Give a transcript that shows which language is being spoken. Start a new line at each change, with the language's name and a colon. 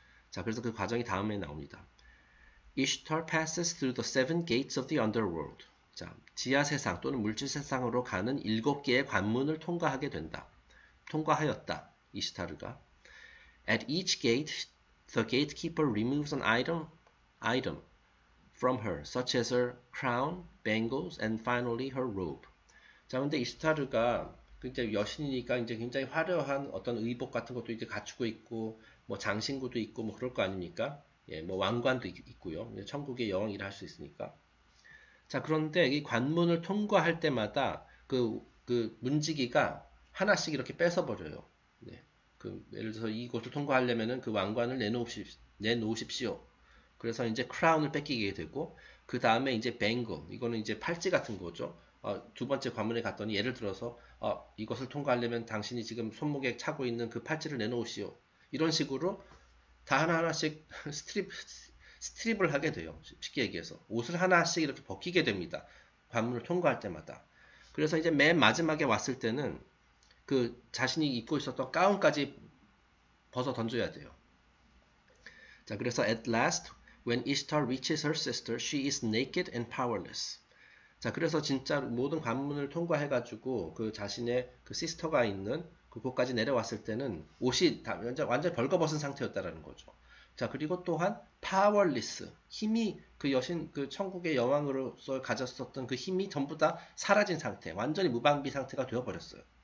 Korean: 자, 그래서 그 과정이 다음에 나옵니다.
English: Ishtar passes through the 7 gates of the underworld.
Korean: 자, 지하 세상 또는 물질 세상으로 가는 7개의 관문을 통과하였다. 이시타르가.
English: At each gate, the gatekeeper removes an item from her, such as her crown, bangles, and finally her robe.
Korean: 자, 근데 이시타르가 이제 여신이니까 이제 굉장히 화려한 어떤 의복 같은 것도 이제 갖추고 있고, 뭐 장신구도 있고, 뭐 그럴 거 아닙니까? 예, 뭐 왕관도 있고요. 천국의 여왕이라 할 수 있으니까. 자, 그런데 이 관문을 통과할 때마다 그 문지기가 하나씩 이렇게 뺏어버려요. 네. 예를 들어서 이곳을 통과하려면은 그 왕관을 내놓으십시오. 그래서 이제 크라운을 뺏기게 되고, 그 다음에 이제 뱅글, 이거는 이제 팔찌 같은 거죠. 두 번째 관문에 갔더니 예를 들어서 이것을 통과하려면 당신이 지금 손목에 차고 있는 그 팔찌를 내놓으시오. 이런 식으로 다 하나하나씩 스트립을 하게 돼요. 쉽게 얘기해서 옷을 하나씩 이렇게 벗기게 됩니다. 관문을 통과할 때마다. 그래서 이제 맨 마지막에 왔을 때는 그 자신이 입고 있었던 가운까지 벗어 던져야 돼요.
English: 자, 그래서 at last when Ishtar reaches her sister, she is naked and powerless.
Korean: 자, 그래서 진짜 모든 관문을 통과해가지고 그 자신의 그 시스터가 있는 그곳까지 내려왔을 때는 옷이 완전히 벌거벗은 상태였다라는 거죠. 자, 그리고 또한 powerless, 힘이 그 여신, 그 천국의 여왕으로서 가졌었던 그 힘이 전부 다 사라진 상태, 완전히 무방비 상태가 되어버렸어요.